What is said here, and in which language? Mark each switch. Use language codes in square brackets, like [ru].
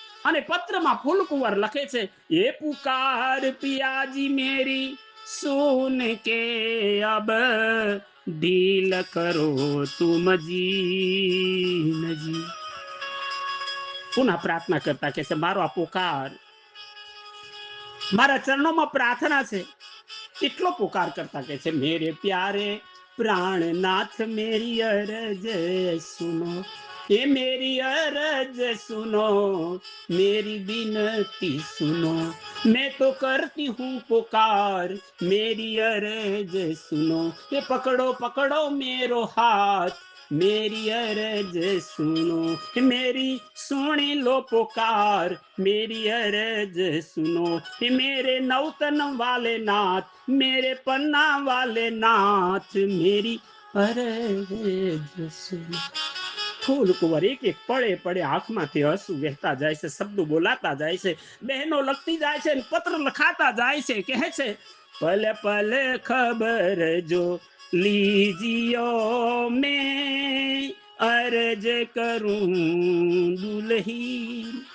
[gu] અને પત્રમાં ફૂલકુંવર લખે છે, [hi] એ પુકાર પિયાજી મેરી સુન કે અબ દિલ કરો તુમ જી. [gu] પુનઃ પ્રાર્થના કરતા કે છે, મારો આ પુકાર, મારા ચરણોમાં પ્રાર્થના છે. એટલો પુકાર કરતા કે છે, [hi] મેરે પ્યારે પ્રાણનાથ મેરી અરજ સુનો, ये मेरी अरज सुनो, मेरी बिनती सुनो, मैं तो करती हूँ पुकार, मेरी अरज सुनो, ये पकड़ो पकड़ो मेरो हाथ, मेरी अरज सुनो, मेरी सुनी लो पुकार, मेरी अरज सुनो, मेरे नौतन वाले नाथ, मेरे पन्ना वाले नाथ, मेरी अरज सुनो. [gu] ફૂલ કુંવર એક એક પડે પડે આંખમાંથી હસુ વહેતા જાય છે, શબ્દો બોલાતા જાય છે, બહેનો લખતી જાય છે, પત્ર લખાતા જાય છે, કહે છે [hi] પલ પલ ખબર જો લીजियो मैं अर्ज करूं दुल्ही।